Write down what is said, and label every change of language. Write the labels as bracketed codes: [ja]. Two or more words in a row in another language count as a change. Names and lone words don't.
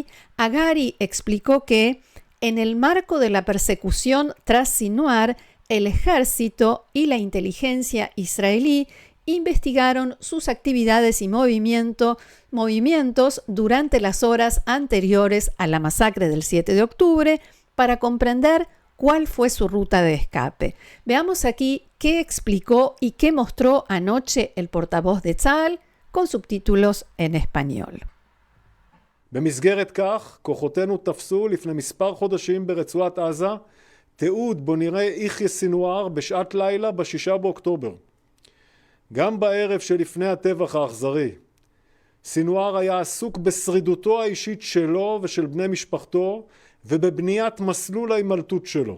[es] Hagari explicó que en el marco de la persecución tras Sinuar, el ejército y la inteligencia israelí investigaron sus actividades y movimientos durante las horas anteriores a la masacre del 7 de octubre para comprender cuál fue su ruta de escape. Veamos aquí qué explicó y qué mostró anoche el portavoz de Tzal con subtítulos en español. [he] במסגרת כך, כוחותינו תפסו לפני מספר חודשים ברצועת עזה תיעוד בו נראה יחיא סינואר בשעת לילה ב6 באוקטובר. גם בערב שלפני הטבח האכזרי, סינואר היה עסוק בשרידותו האישית שלו ושל בני משפחתו ובבניית מסלול ההימלטות שלו.